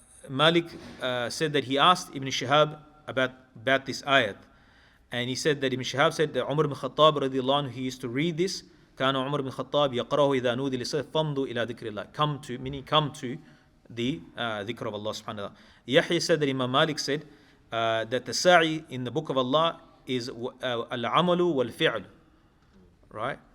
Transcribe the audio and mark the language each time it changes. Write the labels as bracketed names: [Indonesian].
[English] Malik said that he asked Ibn Shihab about this ayat, and he said that Ibn Shihab said that Umar ibn Khattab radiallahu anhu, he used to read this. [Arabic] كان عمر بن الخطاب يقرأه إذا نودي للصلاة فامضوا إلى ذكر الله. [English] Come to the dhikr of Allah subhanahu wa ta'ala. Yahya said that Imam Malik said that the sa'i in the book of Allah is al-amalu wal-fi'l, right?